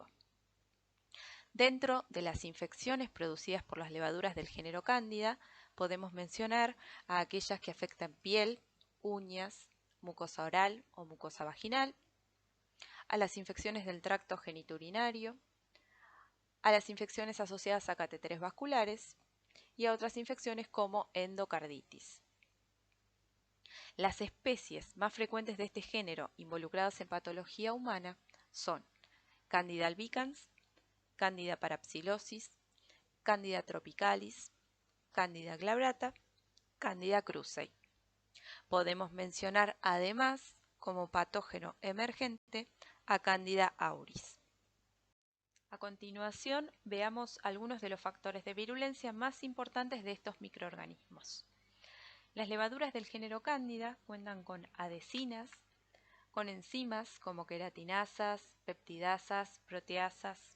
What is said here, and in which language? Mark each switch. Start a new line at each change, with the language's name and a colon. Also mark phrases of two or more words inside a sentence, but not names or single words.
Spanish: Dentro de las infecciones producidas por las levaduras del género Cándida, podemos mencionar a aquellas que afectan piel, uñas, mucosa oral o mucosa vaginal, a las infecciones del tracto genitourinario, a las infecciones asociadas a catéteres vasculares y a otras infecciones como endocarditis. Las especies más frecuentes de este género involucradas en patología humana son Candida albicans, Candida parapsilosis, Candida tropicalis, Candida glabrata, Candida krusei. Podemos mencionar además como patógeno emergente a Candida auris. A continuación, veamos algunos de los factores de virulencia más importantes de estos microorganismos. Las levaduras del género Cándida cuentan con adhesinas, con enzimas como queratinasas, peptidasas, proteasas.